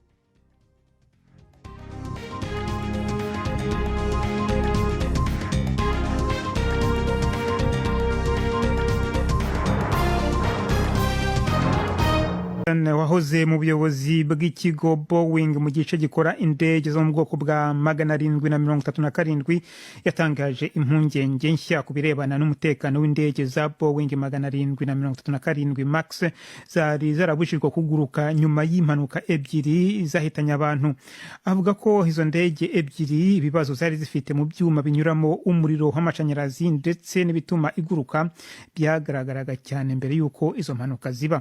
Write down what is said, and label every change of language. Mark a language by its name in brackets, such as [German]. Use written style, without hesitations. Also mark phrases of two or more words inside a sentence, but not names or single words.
[Kinyarwanda] wahoze mu buyobozi bw'ikigo Boeing mu gice gikora indege zo mu bwoko bwa 737 yatangaje impungenge nshya ku birebana n'umutekano w'indege za Boeing 737 Max zari zarabujijwe kuguruka nyuma y'impanuka ebyiri zahitanye abantu. Avuga ko izo ndege ebyiri ibibazo zari zifite mu byuma binyuramo umuriro w'amashanyarazi ndetse n'ibituma iguruka byagaragaraga cyane mbere yuko izo mpanuka ziba.